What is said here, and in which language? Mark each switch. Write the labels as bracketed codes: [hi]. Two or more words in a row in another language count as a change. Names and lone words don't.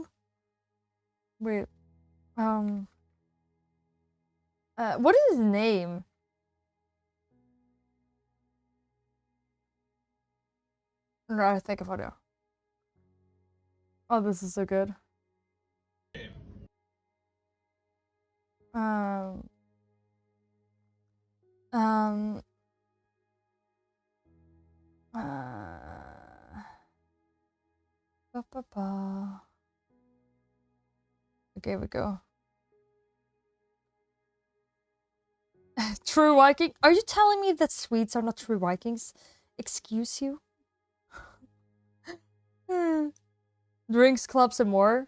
[en] Wait. What is his name? No, I think about it. Oh, this is so good. Um. Ba, ba, ba. Okay, here we go. True Viking? Are you telling me that Swedes are not true Vikings? Excuse you? Drinks, clubs, and more.